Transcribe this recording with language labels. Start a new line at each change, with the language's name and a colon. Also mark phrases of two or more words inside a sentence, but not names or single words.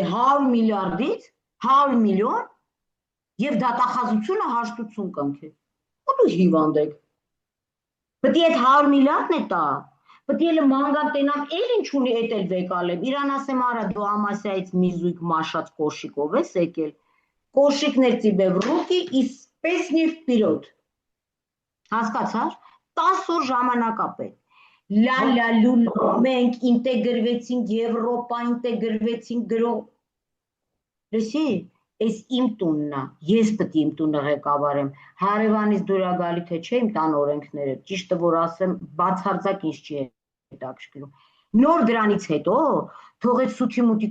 Armenian: 100 միլիարդից 100 միլիոն եւ դատախազությունը հաշտություն կնքի։ Ու դու հիվանդ եք։ Պետք է այդ 100 միլիարդն է տա։ Պետք է մանգան տենամ էլ ինչ ունի էդ էլ վեկալեմ։ Իրան ասեմ արա դու Ամասիայից մի զույգ մաշած կոշիկով ես եկել։ Կոշիկներ
Russian: тебе в руки и с песней вперед։
Armenian: Հասկացար, 10 օր ժամանակապետ։ Լալալու մենք ինտեգրվեցինք Եվրոպա, ինտեգրվեցինք գրող։ Լսի, այս իմ տունն է, ես պետք է իմ տունը ղեկավարեմ։ Հարևանից դուրա գալի թե չէ իմ տան օրենքները, ճիշտը որ ասեմ, բացարձակ ինձ չի հետաքրքրում։ Նոր դրանից հետո թողեց սուտի մուտի